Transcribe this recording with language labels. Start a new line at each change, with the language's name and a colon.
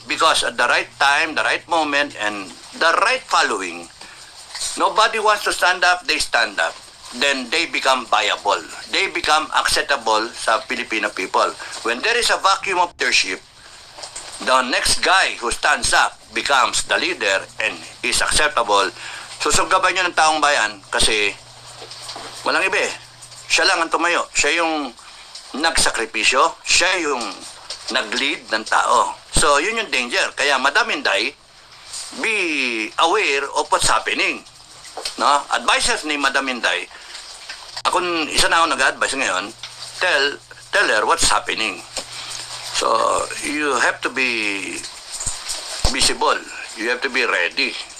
English: Because at the right time, the right moment, and the right following, nobody wants to stand up, they stand up. Then they become viable. They become acceptable sa Filipino people. When there is a vacuum of leadership, the next guy who stands up becomes the leader and is acceptable.
Filipino: Susugaban nyo ng taong bayan kasi walang iba Siya lang ang tumayo. Siya yung nagsakripisyo. Siya yung nag-lead ng tao. So, yun yung danger. Kaya,
English: Madam Inday, be aware of what's happening. No?
Filipino: Advisors ni Madam Inday, isa na ako nag-advise ngayon,
English: tell her what's happening. So, you have to be visible. You have to be ready.